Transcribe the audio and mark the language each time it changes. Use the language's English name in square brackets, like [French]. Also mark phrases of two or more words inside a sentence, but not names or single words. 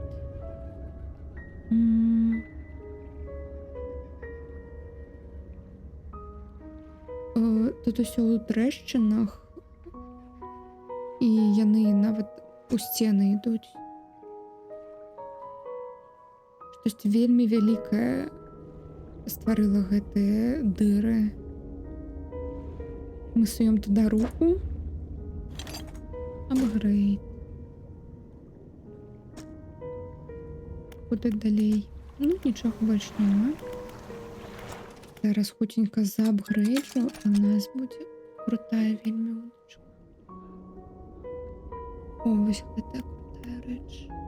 [Belarusian] Тут усё ў трэшчынах. І яны нават у сцены ідуць. Штосьці вельмі вялікае стварыла гэтыя дыры. [Russian] Мы суем туда руку. Апгрейд. [Belarusian] Куды далей? Ну, нічога больш няма. Зараз хуценька заапгрейджу, і у нас будзе крутая вельмі удачка. О, вось гэта крутая рэч.